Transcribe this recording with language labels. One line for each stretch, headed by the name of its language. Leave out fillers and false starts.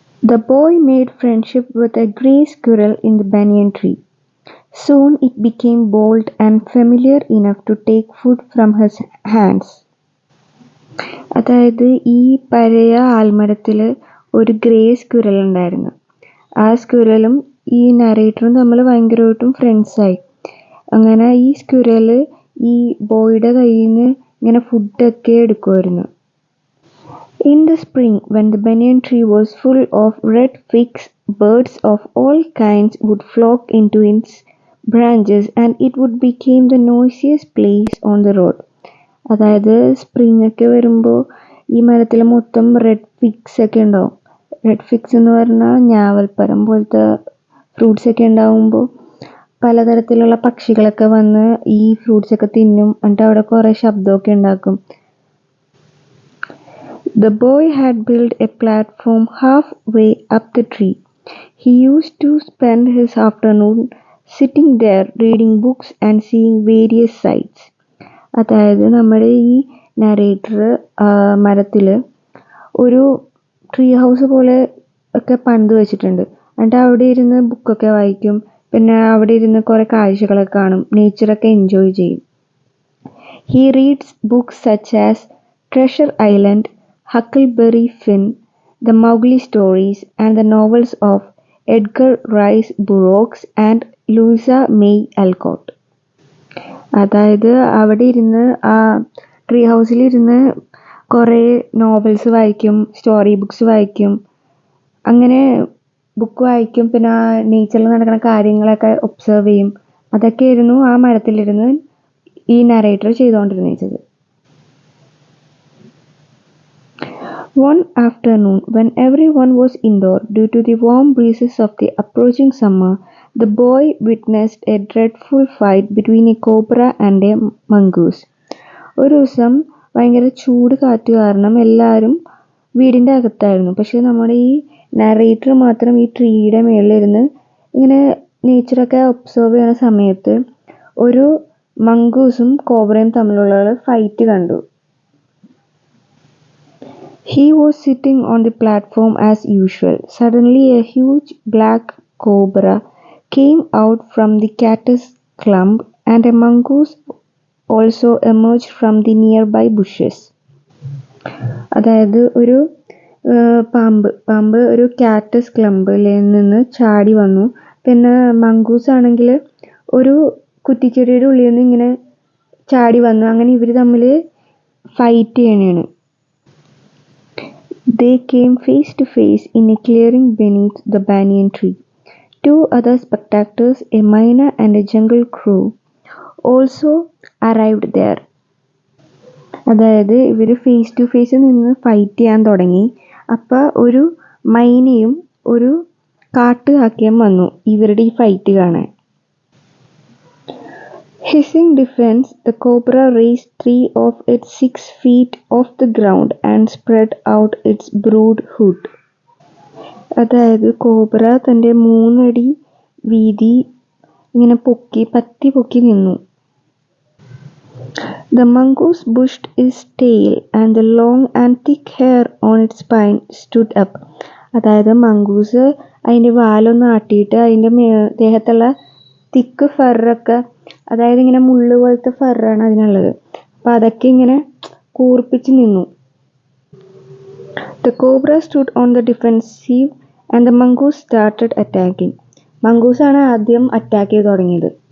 English: The boy made friendship with a gray squirrel in the banyan tree. Soon it became bold and familiar enough to take food from his hands.
Malayalam: അതായത് ഈ പഴയ ആൽമരത്തിൽ ഒരു grey squirrel ഉണ്ടായിരുന്നു. ആ സ്ക്വിറലും ഈ നറേറ്ററും തമ്മിൽ ഭയങ്കരമായിട്ടും ഫ്രണ്ട്സായി. അങ്ങനെ ഈ സ്ക്വിറൽ ഈ ബോയുടെ കയ്യിൽ നിന്ന് ഇങ്ങനെ ഫുഡൊക്കെ എടുക്കുമായിരുന്നു.
English: In the spring, when the banyan tree was full of red figs, birds of all kinds would flock into its branches and it would become the noisiest place on the road.
Malayalam: അതായത് spring ഒക്കെ വരുമ്പോൾ ഈ മരത്തിൽ മൊത്തം red figs ഒക്കെ ഉണ്ടാവും. Red figs എന്ന് പറഞ്ഞാൽ ഞാവൽപ്പഴം പോലത്തെ ഫ്രൂട്ട്സ് ഒക്കെ ഉണ്ടാവുമ്പോൾ പലതരത്തിലുള്ള പക്ഷികളൊക്കെ വന്ന് ഈ ഫ്രൂട്ട്സ് ഒക്കെ തിന്നും. എന്നിട്ട് അവിടെ കുറേ ശബ്ദമൊക്കെ ഉണ്ടാക്കും.
English: The boy had built a platform halfway up the tree. He used to spend his afternoon sitting there reading books and seeing various sights.
Malayalam: അതായത് നമ്മുടെ ഈ നറേറ്റർ മരത്തിൽ ഒരു ട്രീ ഹൗസ് പോലെ ഒക്കെ പണിത് വെച്ചിട്ടുണ്ട്. എന്നിട്ട് അവിടെ ഇരുന്ന് ബുക്കൊക്കെ വായിക്കും. പിന്നെ അവിടെ ഇരുന്ന് കുറേ കാഴ്ചകളൊക്കെ കാണും, നേച്ചറൊക്കെ എൻജോയ് ചെയ്യും.
English: He reads books such as Treasure Island, Huckleberry Finn, The Mowgli Stories, and the novels of Edgar Rice Burroughs and Louisa May Alcott.
Malayalam: അതായത് അവിടെ ഇരുന്ന് ആ ട്രീ ഹൗസിലിരുന്ന് കുറേ നോവൽസ് വായിക്കും, സ്റ്റോറി ബുക്സ് വായിക്കും, അങ്ങനെ ബുക്ക് വായിക്കും. പിന്നെ ആ നേച്ചറിൽ നടക്കുന്ന കാര്യങ്ങളൊക്കെ ഒബ്സർവ് ചെയ്യും. അതൊക്കെയായിരുന്നു ആ മരത്തിലിരുന്ന് ഈ നറേറ്റർ ചെയ്തുകൊണ്ടിരുന്നത്.
English: One afternoon, when everyone was indoor due to the warm breezes of the approaching summer, the boy witnessed a dreadful fight between a cobra and a mongoose.
Malayalam: ഒരു ദിവസം ഭയങ്കര ചൂട് കാറ്റ് കാരണം എല്ലാവരും വീടിൻ്റെ അകത്തായിരുന്നു. പക്ഷേ നമ്മുടെ ഈ നറേറ്റർ മാത്രം ഈ ട്രീയുടെ മേളിലിരുന്ന് ഇങ്ങനെ നേച്ചറൊക്കെ ഒബ്സർവ് ചെയ്യുന്ന സമയത്ത് ഒരു മംഗൂസും കോബ്രയും തമ്മിലുള്ള ഫൈറ്റ് കണ്ടു.
English: He was sitting on the platform as usual. Suddenly a huge black cobra came out from the cactus clump and a mongoose also emerged from the nearby bushes.
Malayalam: അതായത് ഒരു പാമ്പ് ഒരു കാറ്റസ് ക്ലമ്പിൽ നിന്ന് ചാടി വന്നു. പിന്നെ മംഗൂസ് ആണെങ്കിൽ ഒരു കുറ്റിച്ചെടിയുടെ ഉള്ളിൽ നിന്ന് ഇങ്ങനെ ചാടി വന്നു. അങ്ങനെ ഇവർ തമ്മിൽ fight ചെയ്യണേണ്.
English: They came face to face in a clearing beneath the banyan tree. Two other spectators, a miner and a jungle crow, also arrived there.
Malayalam: അതായത് ഇവർ ഫേസ് ടു ഫേസ് നിന്ന് ഫൈറ്റ് ചെയ്യാൻ തുടങ്ങി. അപ്പോൾ ഒരു മൈനയും ഒരു കാട്ടുകാക്കയും വന്നു ഇവരുടെ ഈ ഫൈറ്റ് കാണാൻ.
English: Hissing defense, the cobra raised 3 of its 6 feet off the ground and spread out its brood hood.
Malayalam: അതായത് കോബ്ര തൻ്റെ 3 അടി വീതി ഇങ്ങനെ പത്തി പൊക്കി നിന്നു.
English: The mongoose pushed its tail and the long and thick hair on its spine stood up.
Malayalam: അതായത് mongoose അതിൻ്റെ വാലൊന്ന് ആട്ടിയിട്ട് അതിൻ്റെ ദേഹത്തുള്ള തിക്ക് ഫറൊക്കെ, അതായത് ഇങ്ങനെ മുള്ളു പോലത്തെ ഫറാണ് അതിനുള്ളത്, അപ്പം അതൊക്കെ ഇങ്ങനെ കൂർപ്പിച്ച് നിന്നു.
English: The cobra stood on the defensive and the mongoose started attacking.
Malayalam: മംഗൂസാണ് ആദ്യം അറ്റാക്ക് ചെയ്ത് തുടങ്ങിയത്.